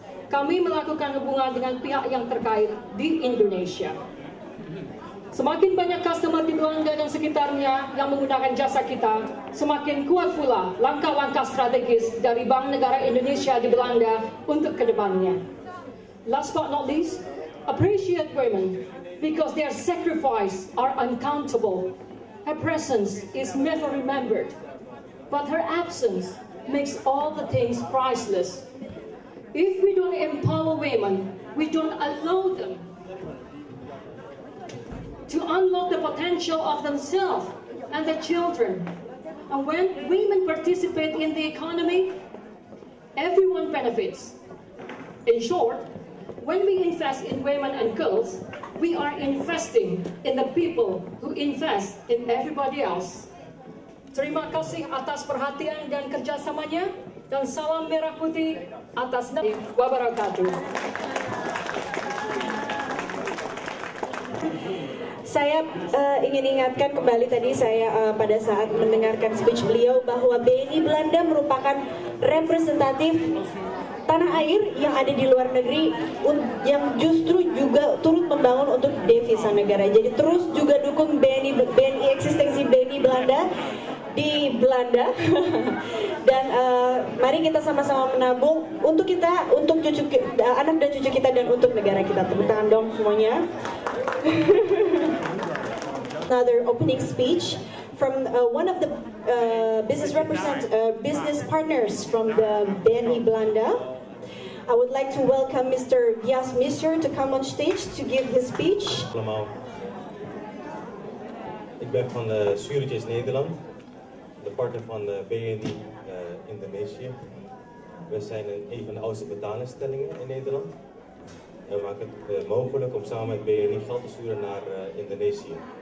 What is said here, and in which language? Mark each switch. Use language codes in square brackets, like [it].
[id] Kami melakukan hubungan dengan pihak yang terkait di Indonesia. Semakin banyak customer di Belanda dan sekitarnya yang menggunakan jasa kita, semakin kuat pula langkah-langkah strategis dari Bank Negara Indonesia di Belanda untuk kedepannya. [en] Last but not least, appreciate women because their sacrifice are uncountable. Her presence is never remembered, but her absence makes all the things priceless. If we don't empower women, we don't allow them to unlock the potential of themselves and their children. And when women participate in the economy, everyone benefits. In short, when we invest in women and girls, we are investing in the people who invest in everybody else. [id] Terima kasih atas perhatian dan kerjasamanya, dan salam merah putih atas nama wabarakatuh. Saya ingin ingatkan kembali tadi saya pada saat mendengarkan speech beliau bahwa BNI Belanda merupakan representatif tanah air yang ada di luar negeri yang justru juga turut membangun untuk devisa negara. Jadi terus juga dukung BNI eksistensi BNI Belanda di Belanda dan mari kita sama-sama menabung untuk kita, untuk cucu anak dan cucu kita dan untuk negara kita. Tepuk tangan dong semuanya. [en] Another opening speech from one of the business partners from the BNI Belanda. I would like to welcome Mr. Vyas Misser to come on stage to give his speech. [nl] Allemaal. Ik ben van Suretjes Nederland, de partner van BNI Indonesië. We zijn een van de oudste betaalingstellingen in Nederland. En we maken het mogelijk om samen met BNI geld te sturen naar Indonesië.